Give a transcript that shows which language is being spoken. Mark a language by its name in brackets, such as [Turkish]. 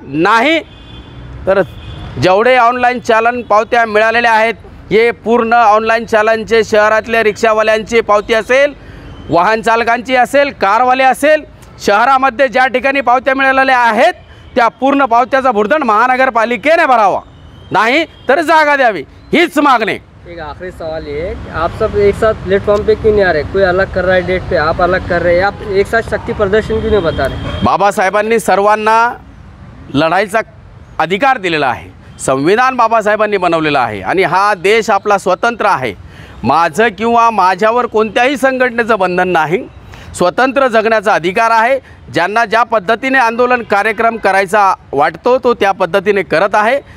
[Marathi] नाही तर जेवढे ऑनलाईन चालन पावत्या मिळालेल्या आहेत, हे पूर्ण ऑनलाईन चालनचे शहरातल्या रिक्षावाल्यांची पावती असेल, वाहन चालकांची असेल, कारवाले असेल, शहरामध्ये ज्या ठिकाणी पावत्या मिळालेल्या आहेत त्या पूर्ण पावत्याचा भुर्दंड महानगरपालिकेने भरावा, नाही तर जागा द्यावी, हीच मागणी. [Hindi] एक आखिरी सवाल ये है कि आप सब एक साथ प्लेटफॉर्म पे क्यों नहीं आ रहे? कोई अलग कर रहा है डेट पे, आप अलग कर रहे हैं, आप एक साथ शक्ति प्रदर्शन क्यों नहीं बता रहे? [Marathi] बाबासाहेबांनी सर्वांना लढाईचा अधिकार दिलेला आहे. संविधान बाबासाहेबांनी बनवलेलं आहे आणि हा देश आपला स्वतंत्र आहे. माझं किंवा माझ्यावर कोणत्याही संघटनेचं बंधन नाही. स्वतंत्र जगण्याचा अधिकार आहे. ज्यांना ज्या पद्धतीने आंदोलन कार्यक्रम करायचा वाटतो तो त्या पद्धतीने करत आहे.